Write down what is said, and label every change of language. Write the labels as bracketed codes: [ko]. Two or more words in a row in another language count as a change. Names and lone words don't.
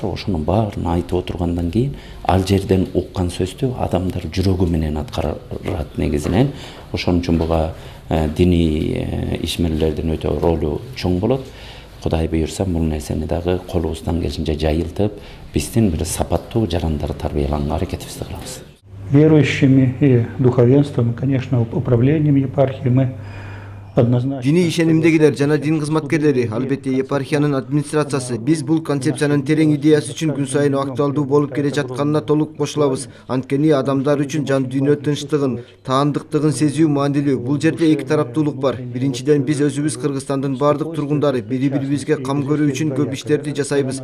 [ky] Ошонун баарын айтып отургандан кийин ал жерден уккан сөздү адамдар жүрөгү менен аткарат негизинен. Ошон үчүн буга диний ишмерлердин өтө ролу чоң болот. Кудай буйрса бул нерсени дагы колубуздан келишинче жайылтып, биздин бир сапаттуу жарандар тарбияланганга аракетибизди кылабыз. [ru] Верующими и духовенством, конечно, управлением епархии мы однозначно. [ky] Диний ишенимдегилер жана дин кызматкерлери, албетте епархиянын администрациясы биз бул концепциянын терең идеясы үчүн күн сайын актуалдуу болуп келе жатканына толук кошулабыз. Анткени адамдар үчүн жан дүйнө тынчтыгын, таандыктыгын сезүү маанилүү. Бул жерде эки тараптуулук бар. Биринчиден биз өзүбүз Кыргызстандын бардык тургундары бири-бирибизге кам көрүү үчүн көп иштерди жасайбыз.